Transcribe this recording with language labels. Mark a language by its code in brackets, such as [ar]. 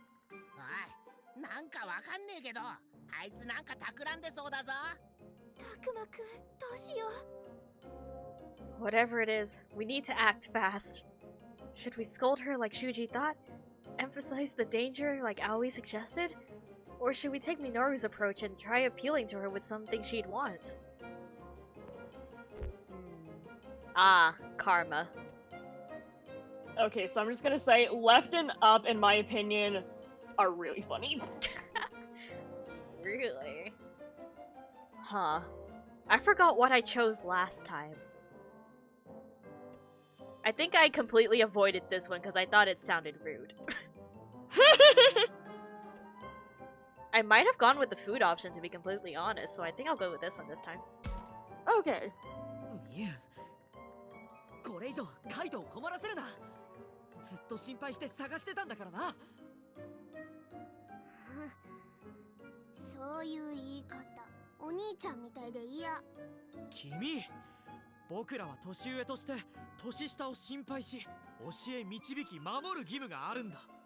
[ja] おい、なんかわかんねえけど、あいつなんか企んでそうだぞ。たくまくん、どうしよう。 [en] Whatever it is, we need to act fast. Should we scold her like Shuji thought? Emphasize the danger like Aoi suggested? Or should we take Minoru's approach and try appealing to her with something she'd want? Ah, karma. Okay, so I'm just gonna say, left and up, in my opinion, are really funny. Really? Huh. I forgot what I chose last time. I think I completely avoided this one because I thought it sounded rude. I might have gone with the food option to be completely honest, so I think I'll go with this one this time. Okay. [ja] みゆ、これ以上カイトを困らせるな。ずっと心配して探してたんだからな。そういう言い方、お兄ちゃんみたいで嫌。君、僕らは年上として年下を心配し、教え導き守る義務があるんだ。